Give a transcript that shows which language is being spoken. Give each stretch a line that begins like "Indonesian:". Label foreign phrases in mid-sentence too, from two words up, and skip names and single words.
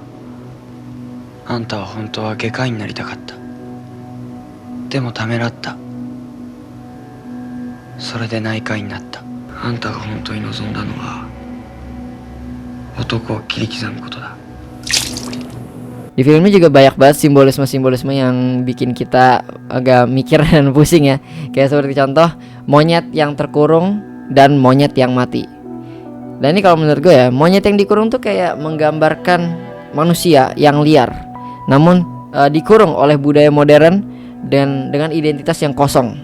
Japanese: あんたは本当は外科医になりたかった。でもためらった。それで内科医になった。あんたが本当に望んだのは男を切り刻むことだ。
Indonesian: Di film ini juga banyak banget simbolisme-simbolisme yang bikin kita agak mikir dan pusing ya. Kayak seperti contoh monyet yang terkurung dan monyet yang mati. Dan ini kalau menurut gue ya, monyet yang dikurung tuh kayak menggambarkan manusia yang liar, namun dikurung oleh budaya modern dan dengan identitas yang kosong.